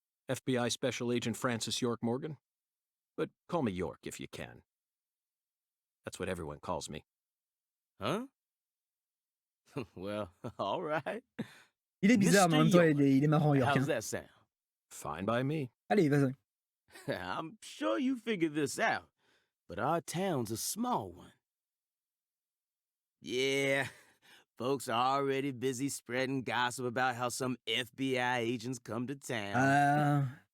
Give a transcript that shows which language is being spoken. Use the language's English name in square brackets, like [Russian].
[English] FBI Special Agent Francis York Morgan? But call me York if you can. That's what everyone calls me. Huh? Well, all right. [French] Il est bizarre, mais en même temps, il est marrant, York. [English] How's Hein. that sound? Fine by me. [French] Allez, vas-y. [English] I'm sure you figured this out, but our town's a small one. Yeah, folks are already busy spreading gossip about how some FBI agents come to town.